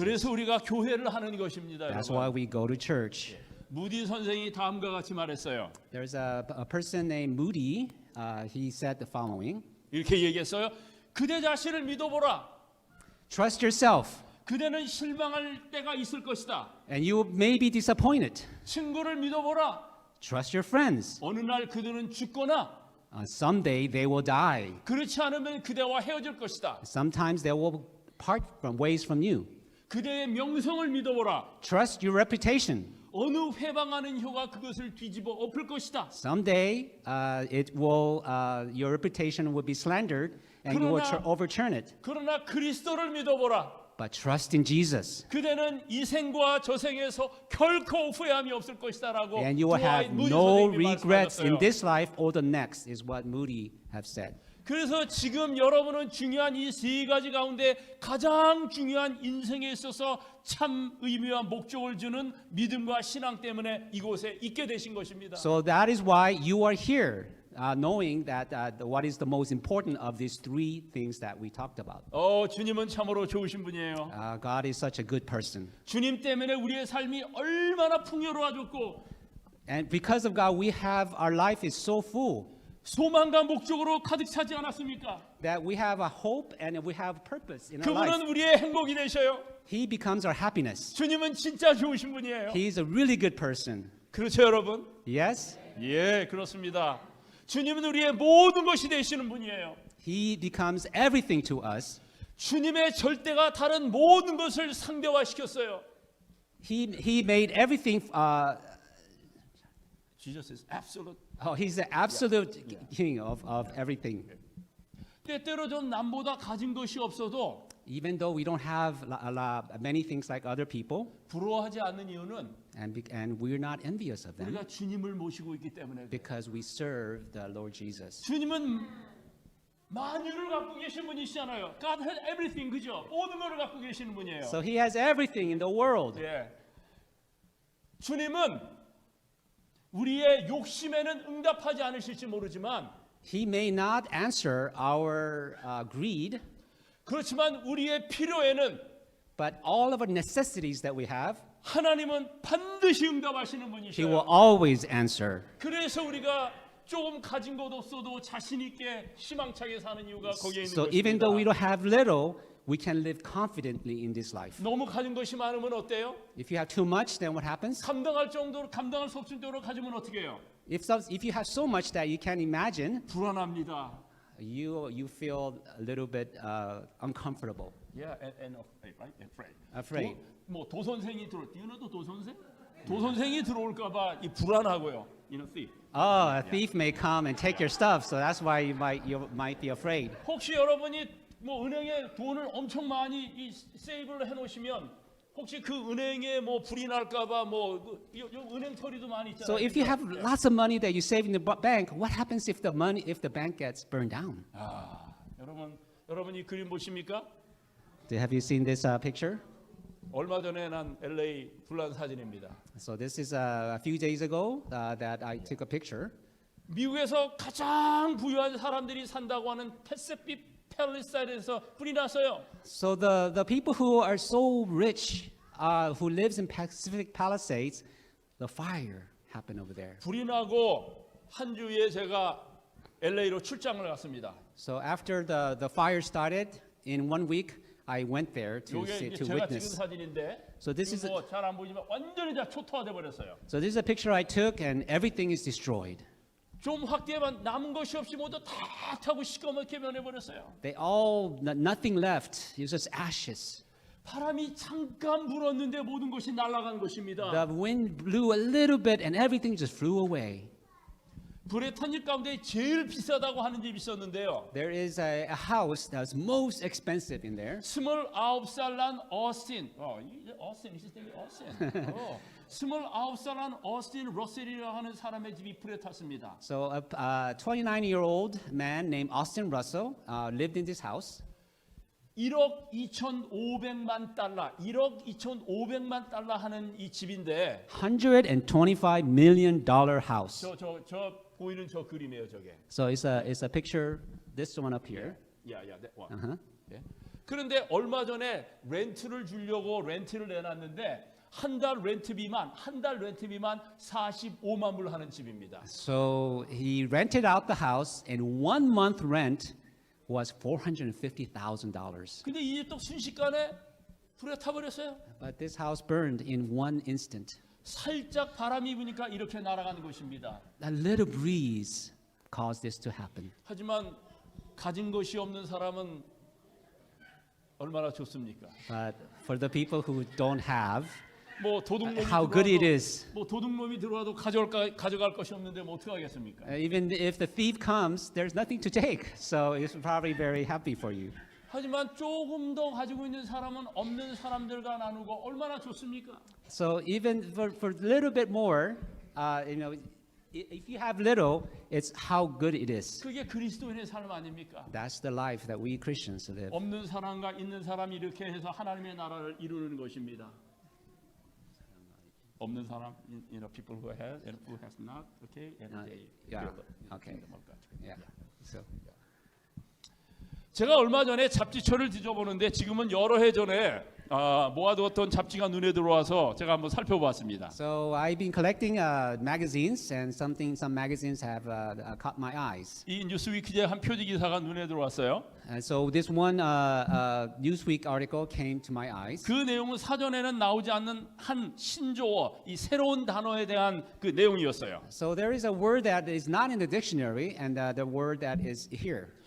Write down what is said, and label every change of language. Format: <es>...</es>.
<ko>그래서 우리가 교회를 하는 것입니다.</ko> <en>That's</en> <ko>여러분.</ko> <en>why we go to church.</en> <ko>무디 선생이 다음과 같이 말했어요.</ko> <en>There's a person named Moody. He said the following.</en> <ko>이렇게 얘기했어요. 그대 자신을 믿어보라.</ko> <en>Trust yourself,</en> <ko>그대는 실망할 때가 있을 것이다.</ko> <en>and you may be disappointed.</en> <ko>친구를 믿어보라.</ko> <en>Trust your friends.</en> <ko>어느 날 그들은 죽거나</ko> <en>Someday they will die.</en> <ko>그렇지 않으면 그대와 헤어질 것이다.</ko> <en>Sometimes they will part from ways from you.</en> <ko>그대의 명성을 믿어보라.</ko> <en>Trust your reputation.</en> <ko>어느 회방하는 혀가 그것을 뒤집어 엎을 것이다.</ko> <en>Someday your reputation will be slandered and you will overturn it.</en> <ko>그러나 그리스도를 믿어보라.</ko> <en>But trust in Jesus.</en> <ko>그대는 이 생과 저 생에서 결코 후회함이 없을 것이다라고</ko> <en>And you will have no regrets in this life or the next, is what Moody have said.</en> <ko>그래서 지금 여러분은 중요한 이 세 가지 가운데 가장 중요한 인생에 있어서 참 의미와 목적을 주는 믿음과 신앙 때문에 이곳에 있게 되신 것입니다.</ko> <en>So that is why you are here, knowing that what is the most important of these three things that we talked about.</en> <ko>주님은 참으로 좋으신 분이에요.</ko> <en>God is such a good person.</en> <ko>주님 때문에 우리의 삶이 얼마나 풍요로워졌고</ko> <en>And because of God, our life is so full.</en> <ko>소망과 목적으로 가득 차지 않았습니까?</ko> <en>That we have a hope and we have purpose in our life.</en> <ko>그분은 우리의 행복이 되셔요.</ko> <en>He becomes our happiness.</en> <ko>주님은 진짜 좋으신 분이에요.</ko> <en>He's a really good person.</en> <ko>그렇죠, 여러분?</ko> <en>Yes?</en> <ko>예, 그렇습니다. 주님은 우리의 모든 것이 되시는 분이에요.</ko> <en>He becomes everything to us.</en> <ko>주님의 절대가 다른 모든 것을 상대화시켰어요.</ko> <en>He made everything. Jesus is absolute. He's the absolute king of everything.</en> <ko>때때로 좀 남보다 가진 것이 없어도</ko> <en>Even though we don't have many things like other people,</en> <ko>부러워하지 않는 이유는</ko> <en>and we're not envious of them</en> <ko>우리가 주님을 모시고 있기 때문에 그래요.</ko> <en>because we serve the Lord Jesus.</en> <ko>주님은 만유를 갖고 계신 분이시잖아요.</ko> <en>God has everything,</en> <ko>그죠? 모든 것을 갖고 계시는 분이에요.</ko> <en>So he has everything in the world.</en> <ko>예. 주님은 우리의 욕심에는 응답하지 않으실지 모르지만</ko> <en>He may not answer our greed,</en> <ko>그렇지만 우리의 필요에는</ko> <en>but all of our necessities that we have,</en> <ko>하나님은 반드시 응답하시는</ko> <en>He</en> <ko>분이셔요.</ko> <en>will always answer.</en> <ko>그래서 우리가 조금 가진 것 없어도 자신 있게 희망차게 사는 이유가 거기에 있는</ko> <en>So even though we</en> <ko>것입니다.</ko> <en>don't have little, we can live confidently in this life.</en> <ko>너무 가진 것이 많으면 어때요?</ko> <en>If you have too much, then what happens?</en> <ko>감당할 수 없을 정도로 가지면 어떻게 해요?</ko> <en>If you have so much that you can't imagine, 불안합니다. you feel a little bit uncomfortable, Yeah, and afraid, right? afraid.</en> <ko>뭐 도선생이 들어올 때, 도선생? 도선생이 들어올까봐 이 불안하고요.</ko> <en>thief. Oh, a thief may come and take your stuff, so that's why you might be afraid.</en> <ko>혹시 여러분이 뭐 은행에 돈을 엄청 많이 이 세이브를 해놓으시면 혹시 그 은행에 뭐 불이 날까봐 뭐 은행 털이도 많이 있잖아요.</ko> <en>So if you have lots of money that you save in the bank, what happens if the bank gets burned down?</en> <ko>여러분 이 그림 보십니까?</ko> <en>Have you seen this picture?</en> <ko>얼마 전에 난 LA 불난 사진입니다.</ko> <en>So this is a few days ago that I took a picture.</en> <ko>미국에서 가장 부유한 사람들이 산다고 하는 패시픽 팰리사이드에서 불이 났어요.</ko> <en>So the people who are so rich, who lives in Pacific Palisades, the fire happened over there.</en> <ko>불이 나고 한 주에 제가 LA로 출장을 갔습니다.</ko> <en>So after the fire started, in 1 week, I went there to</en> <ko>이게 이제</ko> <en>to</en> <ko>제가 찍은</ko> <en>witness.</en> <ko>사진인데</ko> <en>So this is</en> <ko>잘 안 보이지만 완전히 다 초토화돼 버렸어요.</ko> <en>so this is a picture I took, and everything is destroyed.</en> <ko>좀 확대해만 남은 것이 없이 모두 다 타고 시꺼멓게 변해버렸어요.</ko> <en>They all nothing left. It was just ashes.</en> <ko>바람이 잠깐 불었는데 모든 것이 날아간 것입니다.</ko> <en>The wind blew a little bit, and everything just flew away.</en> <ko>불에 탄 집 가운데 제일 비싸다고 하는 집이 있었는데요.</ko> <en>There is a house that's most expensive in there.</en> <ko>29살 난 어스틴.</ko> <en>어스틴 is his name 어스틴.</en> <ko>29살 난 어스틴 러셀이라고 하는 사람의 집이 불에 탔습니다.</ko> <en>So a 29-year-old man named Austin Russell lived in this house.</en> <ko>1억 2,500만 달러, 1억 2,500만 달러 하는 이 집인데</ko> <en>$125 million house.</en> <ko>저 보이는 저 그림이에요, 저게.</ko> <en>So it's a picture. This one up here. that one. Uh-huh.</en> <ko>예. 그런데 얼마 전에 렌트를 주려고 렌트를 내놨는데 한 달 렌트비만 45만 불 하는 집입니다.</ko> <en>So he rented out the house, and 1 month rent was $450,000.</en> <ko>근데 이 집도 순식간에 불에 타버렸어요.</ko> <en>But this house burned in one instant.</en> <ko>살짝 바람이 부니까 이렇게 날아가는 것입니다.</ko> <en>A little breeze caused this to happen.</en> <ko>하지만 가진 것이 없는 사람은 얼마나 좋습니까?</ko> <en>But for the people who don't have,</en> <ko>뭐 도둑놈이</ko> <en>how good it is.</en> <ko>뭐 도둑놈이 들어와도 가져갈 것이 없는데 뭐 어떻게 하겠습니까?</ko> <en>Even if the thief comes, there's nothing to take. So it's probably very happy for you.</en> <ko>하지만 조금 더 가지고 있는 사람은 없는 사람들과 나누고 얼마나 좋습니까?</ko> <en>So even for a little bit more, if you have little, it's how good it is.</en> <ko>그게 그리스도인의 삶 아닙니까?</ko> <en>That's the life that we Christians live.</en> <ko>없는 사람과 있는 사람이 이렇게 해서 하나님의 나라를 이루는 것입니다. 없는 사람,</ko> <en>people who has and who has not, okay, and they Yeah. build the Okay. kingdom of God. Yeah. So</en> <ko>제가 얼마 전에 잡지처를 뒤져보는데 지금은 여러 해 전에 모아두었던 잡지가 눈에 들어와서 제가 한번 살펴봤습니다.</ko> <en>So I've been collecting magazines, and some magazines have caught my eyes.</en> <ko>이 뉴스위크의 한 표지 기사가 눈에 들어왔어요.</ko> <en>And so this one Newsweek article came to my eyes.</en> <ko>그 내용은 사전에는 나오지 않는 한 신조어, 이 새로운 단어에 대한 그 내용이었어요.</ko> <en>So there is a word that is not in the dictionary, and the word that is here.</en>